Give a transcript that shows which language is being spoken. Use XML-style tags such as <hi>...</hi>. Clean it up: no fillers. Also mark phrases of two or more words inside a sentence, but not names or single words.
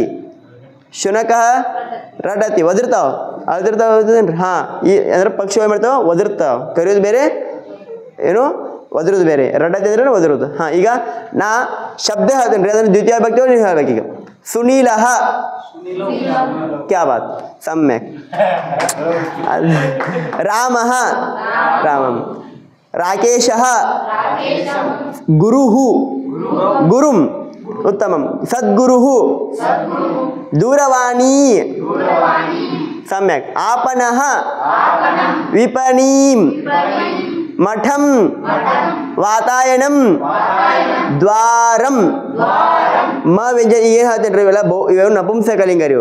<sa>ಶುನಕ ರಟತಿ</sa> <kn>ಒದರ್ತಾವ ಅದಿರ್ತಾವೇನ್ರಿ. ಹಾಂ ಈ ಅಂದ್ರೆ ಪಕ್ಷಿಗಳು ಏನು ಮಾಡ್ತಾವ? ಒದರ್ತಾವ. ಕರಿಯೋದು ಬೇರೆ ಏನು ಒದರುದು ಬೇರೆ. ರಟತಿ ಅಂದ್ರೆ ಒದರುದು. ಹಾಂ ಈಗ ನಾ ಶಬ್ದ ಹೇಳ್ತೇನೆ ರೀ, ಅದನ್ನು ದ್ವಿತೀಯ ಭಕ್ತಿ ನೀವು ಹೇಳ್ಬೇಕೀಗ.</kn> <sa>ಸುನೀಲಃ</sa> <hi>क्या बात</hi> <sa>ಸಮ್ಯಕ್. ರಾಮಃ ರಾಮಂ. ರಾಕೇಶಃ ಗುರುಃ ಗುರುಂ ಉತ್ತಮಂ. ಸದ್ಗುರುಃ ದೂರವಾಣಿ ಸಮ್ಯಕ್. ಆಪನಃ ವಿಪಣೀಂ ಮಠಂ ವಾತಾಯನಂ ದ್ವಾರಂ.</sa> <kn>ಮ ವ್ಯಂಜನ ಏನು ಹೇಳ್ತೇನೆ ರೀ ಇವೆಲ್ಲ ಇವೆಲ್ಲ ನಪುಂಸಕಲಿಂಗ ರೀ.</kn>